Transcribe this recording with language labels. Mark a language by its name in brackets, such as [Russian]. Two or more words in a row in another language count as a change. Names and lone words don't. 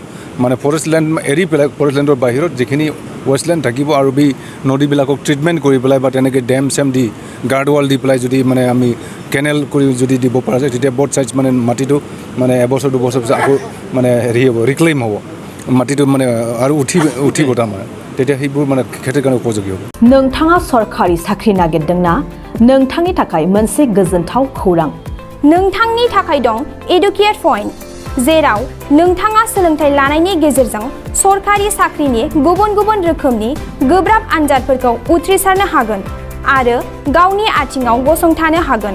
[Assamese] মানে [English] forest land [Assamese] এৰি পেলাই ফৰেষ্ট লেণ্ডৰ বাহিৰত যিখিনি ৱেষ্টলেণ্ড থাকিব আৰু নদীবিলাকক ট্ৰিটমেণ্ট কৰি পেলাই বা তেনেকৈ ডেম চেম দি [English] guard wall [Assamese] দি পেলাই যদি মানে আমি কেনেল কৰি যদি দিব পৰা যায়, তেতিয়া [English] both sides [Assamese] মানে মাটিটো মানে এবছৰ 2 বছৰ পিছত আকৌ মানে হেৰি হ'ব, ৰিক্লেইম হ'ব, মাটিটো মানে আৰু উঠিব তাৰমানে, তেতিয়া সেইবোৰ মানে খেতিৰ কাৰণে উপযোগী হ'ব। [Bodo] नोंथाङा सरखारि साख्रि नागिरदोंना? नोंथांनि थाखाय मोनसे गोजोनथाव खौरां। नोंथांनि थाखाय दं एडुकेट पइन्ट, जेराव नोंथाङा सोलोंथाइ लानायनि गेजेरजों सरखारि साख्रिनि गुबुन गुबुन रोखोमनि गोब्राब आनजादफोरखौ उथ्रिसारनो हागोन आरो गावनि आथिङाव गसंथानो हागोन।